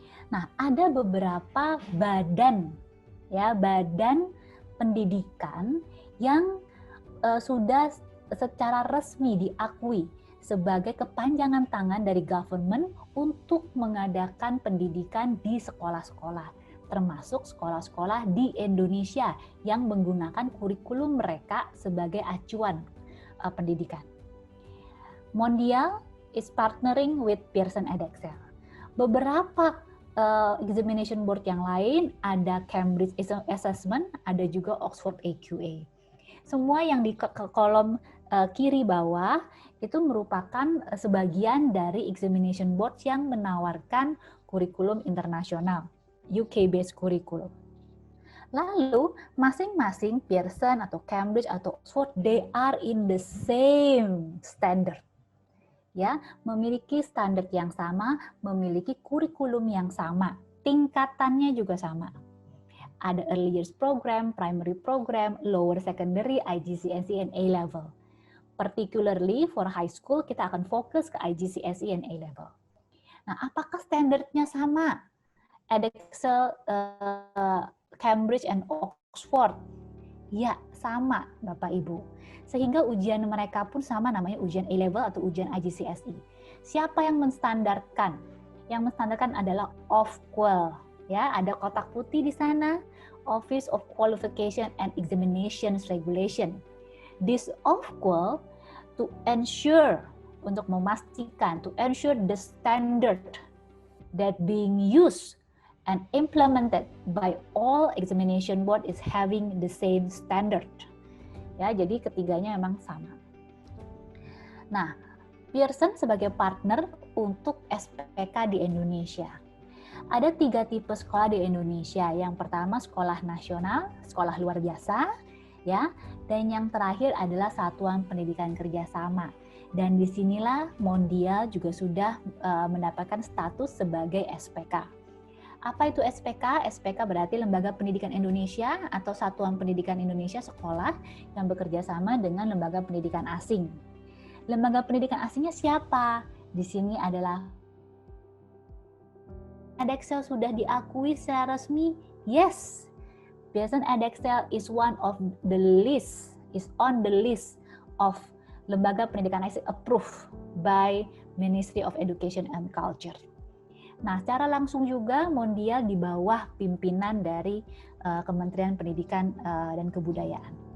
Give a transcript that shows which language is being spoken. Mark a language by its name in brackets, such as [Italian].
[Indonesian] Nah, ada beberapa badan, ya, badan pendidikan yang sudah secara resmi diakui sebagai kepanjangan tangan dari government untuk mengadakan pendidikan di sekolah-sekolah, termasuk sekolah-sekolah di Indonesia yang menggunakan kurikulum mereka sebagai acuan pendidikan. [English] Mondial is partnering with Pearson Edexcel. [Indonesian] Beberapa examination board yang lain, ada Cambridge Assessment, ada juga Oxford AQA. Semua yang di kolom kiri bawah itu merupakan sebagian dari examination board yang menawarkan kurikulum internasional, UK-based kurikulum. Lalu masing-masing [English] Pearson atau Cambridge atau Oxford, they are in the same standard. [Indonesian] Ya, memiliki standar yang sama, memiliki kurikulum yang sama, tingkatannya juga sama. Ada [English] early years program, primary program, lower secondary, IGCSE, and A-level. Particularly for high school, [Indonesian] kita akan fokus ke [English] IGCSE and A-level. [Indonesian] Nah, apakah standarnya sama? Edexcel, Cambridge, and Oxford? Ya, sama Bapak Ibu. Sehingga ujian mereka pun sama, namanya ujian A-level atau ujian IGCSE. Siapa yang menstandarkan? Yang menstandarkan adalah Ofqual. Ya, ada kotak putih di sana, Office of Qualification and Examinations Regulation. [English] This Ofqual to ensure, [Indonesian] untuk memastikan, [English] to ensure the standard that being used and implemented by all examination board is having the same standard. [Indonesian] Ya, jadi ketiganya memang sama. Nah, Pearson sebagai partner untuk SPK di Indonesia. Ada 3 tipe sekolah di Indonesia. Yang pertama sekolah nasional, sekolah luar biasa, ya. Dan yang terakhir adalah satuan pendidikan kerjasama. Dan disinilah Mondial juga sudah mendapatkan status sebagai SPK. Apa itu SPK? SPK berarti Lembaga Pendidikan Indonesia atau Satuan Pendidikan Indonesia Sekolah yang bekerja sama dengan lembaga pendidikan asing. Lembaga pendidikan asingnya siapa? Di sini adalah Edexcel sudah diakui secara resmi? [English] Yes. Pearson Edexcel is one of the list, is on the list of [Indonesian] lembaga pendidikan asing [English] approved by Ministry of Education and Culture. [Indonesian] Nah, secara langsung juga Mondial di bawah pimpinan dari Kementerian Pendidikan dan Kebudayaan.